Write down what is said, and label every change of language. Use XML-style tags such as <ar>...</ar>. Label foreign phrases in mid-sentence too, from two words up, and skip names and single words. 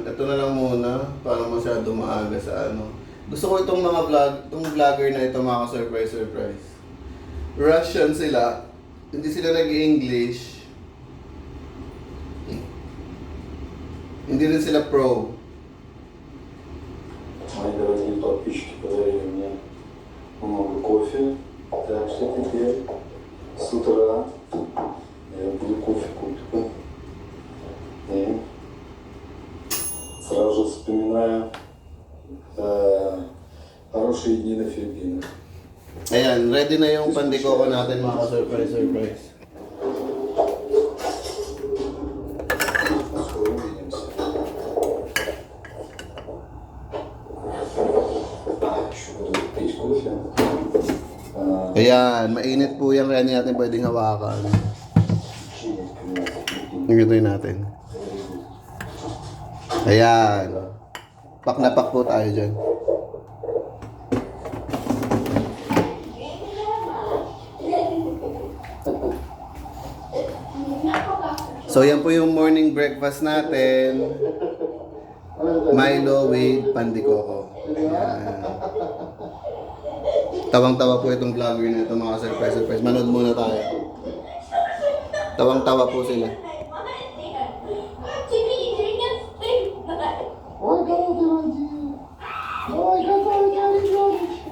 <tl>Ito na lang muna para masyado maaga sa ano. Gusto ko itong vlogger na ito, mga surprise. Russian sila. Hindi sila nag-English. Hindi rin sila pro.</tl> <ru>Мои дорогие подписчики подарили мне много кофе, так что теперь с утра я буду кофе купить. И сразу вспоминаю Хорошие дни на Филиппинах.</ru> <tl>Ayan, ready na yung pandikoko natin mga ka-surprise.</tl> <ru>Скоро увидимся. Еще буду пить кофе.</ru> <tl>Ayan, mainit po yan kaya hindi natin pwedeng hawakan. Nagituin natin. Ayan. Pak na pak po tayo dyan. So yan po yung</tl> <en>morning breakfast</en> <tl>natin. Milo with pandikoko. Ayan. Tawang-tawa po itong vlogger na ito mga surprise. Manood muna tayo. Tawang-tawa po sila.</tl> <ru>Ой, кого ты родил? Ой, какой у тебя ребеночек.</ru>